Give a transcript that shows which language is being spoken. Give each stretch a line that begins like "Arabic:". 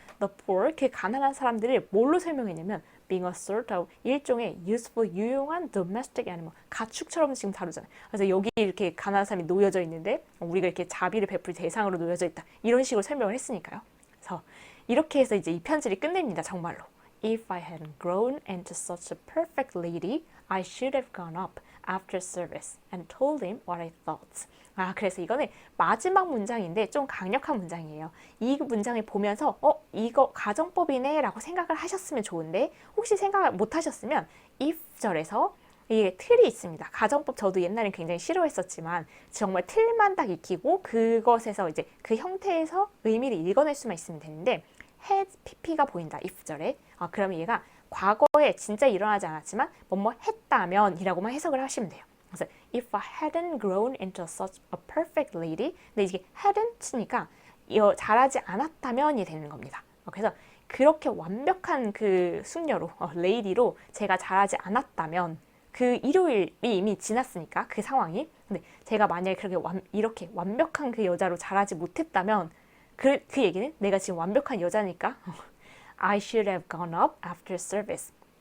Korean: The poor, 그 가난한 사람들을 뭘로 설명했냐면
English: being a sort of,
Korean: 일종의
English: useful,
Korean: 유용한
English: domestic animal,
Korean: 가축처럼 지금 다루잖아요. 그래서 여기 이렇게 가난한 사람이 놓여져 있는데 우리가 이렇게 자비를 베풀 대상으로 놓여져 있다. 이런 식으로 설명을 했으니까요. 그래서 이렇게 해서 이제 이 편지를 끝냅니다. 정말로.
English: If I hadn't grown into such a perfect lady, I should have gone up after service and told him what I thought.
Korean: 그래서 이거는 마지막 문장인데 좀 강력한 문장이에요. 이 문장을 보면서 이거 가정법이네 라고 생각을 하셨으면 좋은데 혹시 생각을 못 하셨으면 if 절에서 이게 틀이 있습니다. 가정법 저도 옛날엔 굉장히 싫어했었지만 정말 틀만 딱 익히고 그것에서 이제 그 형태에서 의미를 읽어낼 수만 있으면 되는데 had pp가 보인다. if 절에. 그러면 얘가 과거에 진짜 일어나지 않았지만 뭐뭐 했다면 이라고만 해석을 하시면 돼요. 그래서
English: if I hadn't grown into such a perfect lady,
Korean: 근데 이게 hadn't니까 자라지 않았다면이 되는 겁니다. 그래서 그렇게 완벽한 그 숙녀로, lady로 제가 자라지 않았다면 그 일요일이 이미 지났으니까 그 상황이. 근데 제가 만약에 그렇게 이렇게 완벽한 그 여자로 자라지 못했다면 그 얘기는 내가 지금 완벽한 여자니까
English: I should have gone up after service.